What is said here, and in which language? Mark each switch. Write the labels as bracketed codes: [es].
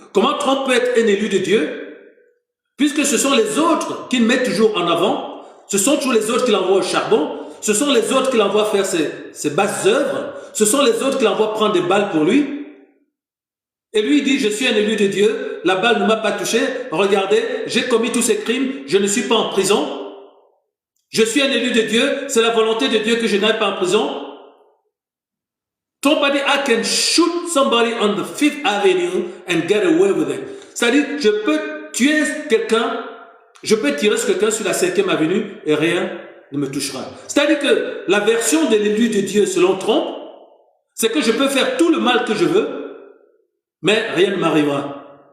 [fr] Comment Trump peut être un élu de Dieu? Puisque ce sont les autres qu'il met toujours en avant, ce sont toujours les autres qu'il envoie au charbon, ce sont les autres qu'il envoie faire ses basses œuvres, ce sont les autres qu'il envoie prendre des balles pour lui. Et lui, il dit, je suis un élu de Dieu, la balle ne m'a pas touché, regardez, j'ai commis tous ces crimes, je ne suis pas en prison. Je suis un élu de Dieu, c'est la volonté de Dieu que je n'aille pas en prison. Trump a dit, [en] I can shoot somebody on the 5th Avenue and get away with it. [fr] C'est-à-dire, je peux tuer quelqu'un, je peux tirer sur quelqu'un sur la 5e Avenue et rien ne me touchera. C'est-à-dire que la version de l'élu de Dieu selon Trump, c'est que je peux faire tout le mal que je veux, mais rien ne m'arrivera.